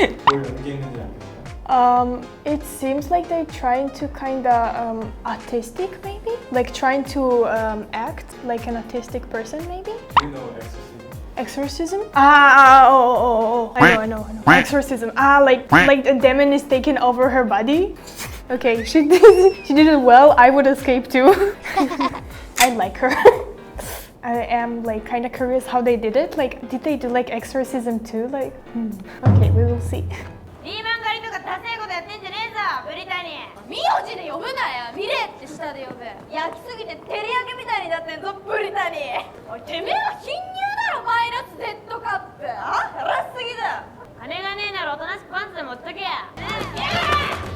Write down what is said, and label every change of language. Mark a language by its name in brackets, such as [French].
[Korean] 뭘 연기했는지 알겠어요? [English] It seems like they're trying to kinda autistic maybe? Like trying to act like an autistic person maybe? Do you know exorcism? Exorcism? I know. Exorcism. Like a demon is taking over her body. Okay, she did it well. I would escape too. I like her. I am like kind of curious how they did it. Like, did they do like exorcism too? Like, okay, we will see. [Japanese] リーマン狩りとかダセえことやってんじゃねえぞブリタニー。名字で呼ぶなや。ミレって下で呼ぶ。焼きすぎて照り焼きみたいになってんぞブリタニー。おいてめえは貧乳だろマイナス Z カップ。あ？荒すぎだ。金がねえならおとなしくパンツで持っとけや。